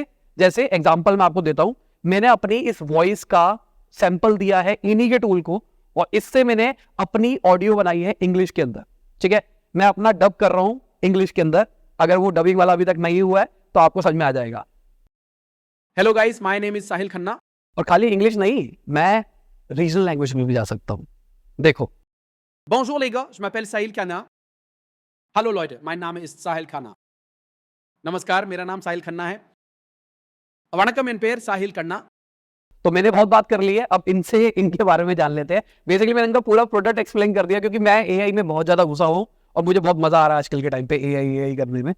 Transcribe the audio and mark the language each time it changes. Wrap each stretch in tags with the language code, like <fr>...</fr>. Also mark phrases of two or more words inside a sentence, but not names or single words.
<hi>जैसे एग्जांपल मैं आपको देता हूं। मैंने अपनी इस वॉइस का सैंपल दिया है इन्हीं के टूल को, और इससे मैंने अपनी ऑडियो बनाई है इंग्लिश के अंदर। ठीक है, मैं अपना डब कर रहा हूं इंग्लिश के अंदर। अगर वो डबिंग वाला अभी तक नहीं हुआ है तो आपको समझ में आ जाएगा।</hi> <en>Hello guys, my name is Sahil Khanna.</en> <hi>और खाली इंग्लिश नहीं, मैं रीजनल लैंग्वेज में भी जा सकता हूं। देखो,</hi> <fr>Bonjour les gars, je m'appelle Sahil Khanna.</fr> <de>Hallo Leute, mein Name ist Sahil Khanna.</de> <hi>नमस्कार, मेरा नाम साहिल खन्ना है।</hi> <ta>வணக்கம் என் பேர் சாஹில் கன்னா।</ta> <hi>तो मैंने बहुत बात कर ली है, अब इनसे इनके बारे में जान लेते हैं। बेसिकली मैंने इनका पूरा प्रोडक्ट एक्सप्लेन कर दिया, क्योंकि मैं एआई में बहुत ज्यादा घुसा हूं और मुझे बहुत मजा आ रहा है आजकल के टाइम पे एआई करने में।</hi>